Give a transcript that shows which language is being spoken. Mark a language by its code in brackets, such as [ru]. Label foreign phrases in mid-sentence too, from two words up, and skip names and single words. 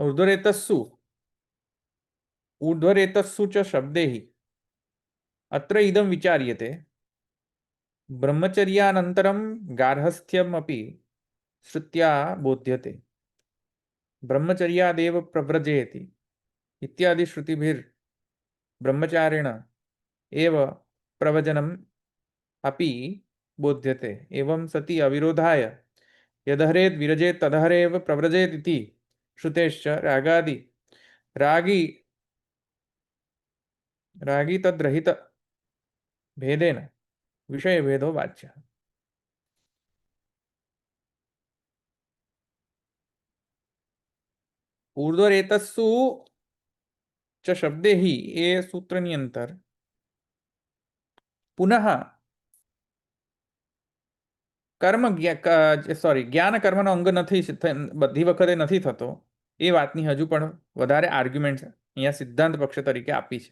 [sa] ઉર્ધ્વરેતસ્સુ ચ શબ્દેહી અત્ર ઇદમ વિચાર્યતે બ્રહ્મચર્યાનંતરમ ગાર્હસ્થ્યમપી શ્રુત્યા બોધ્યતે બ્રહ્મચર્યાદેવ પ્રવ્રજેતિ ઇત્યાદિ શ્રુતિભિર બ્રહ્મચારિણ એવ પ્રવચનમ अपि बोध्यते एवं सति अविरोधाय यदहरेद विरजेत तदहरेव प्रव्रजेत इति श्रुतेश्च रागी तद्रहित ભેદેન વિષય ભેદો વાચ્ય. ઉર્ધ્વરેતસ્સુ ચ શબ્દે હિ [gu] એ સૂત્રની અંદર પુનઃ કર્મ સોરી જ્ઞાન કર્મનો અંગ નથી બધી વખતે નથી થતો એ વાતની હજુ પણ વધારે આર્ગ્યુમેન્ટ અહીંયા સિદ્ધાંત પક્ષ તરીકે આપી છે.